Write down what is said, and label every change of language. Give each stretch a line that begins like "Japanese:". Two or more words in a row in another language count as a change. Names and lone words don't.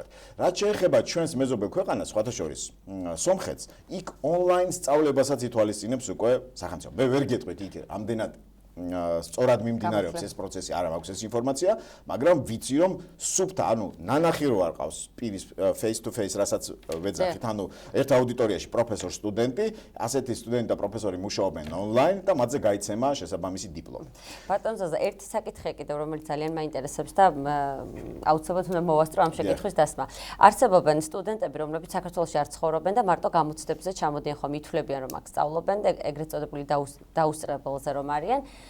Georgian: რაც შეეხება ჩვენს მეზობელ ქვეყანას, სხვათა შორის სომხეთს, იქ ონლაინ სწავლებასაც ითვალისწინებს უკვე სახელმწიფო. მე ვერ გეტყვით იქ ამდენად სწორად მიმდინარეობს ეს პროცესი, არა მაქვს ეს ინფორმაცია, მაგრამ ვიცი რომ სუფთა, ანუ ნანახი რო არ ყავს პირის
English: face to face,
Georgian: რასაც ვეძახით, ანუ ერთ აუდიტორიაში პროფესორ სტუდენტი, ასეთი სტუდენტი და პროფესორი მუშაობენ ონლაინ და მათზე გაიცემა შესაბამისი დიპლომი. ბატონ ზაზა, ერთი საკითხია კიდევ, რომელიც ძალიან მაინტერესებს და აუცილებლად უნდა მოვასწრო ამ შეკითხვის დასმა. არსებობენ სტუდენტები, რომლებიც საქართველოში არ ცხოვრობენ და მარტო გამოცდებზე ჩამოდიან, ხომ ითვლებიან რომ აქ სწავლობენ და ეგრეთ წოდებული დაუსწრებელზე რომ არიან.